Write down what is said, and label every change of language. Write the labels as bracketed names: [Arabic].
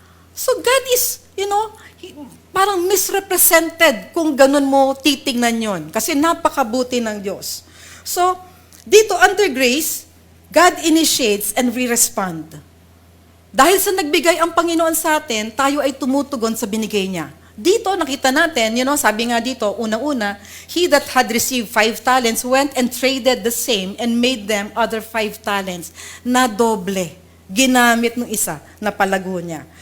[English] So God is, [Filipino] parang misrepresented kung ganun mo titingnan yon. Kasi napakabuti ng Diyos. [English] So, dito under grace, God initiates and we respond. [Filipino] Dahil sa nagbigay ang Panginoon sa atin, tayo ay tumutugon sa binigay niya. Dito, nakita natin, sabi nga dito, una-una, [English] he that had received 5 talents went and traded the same and made them other 5 talents. [Filipino] Na doble. Ginamit ng isa na palago niya.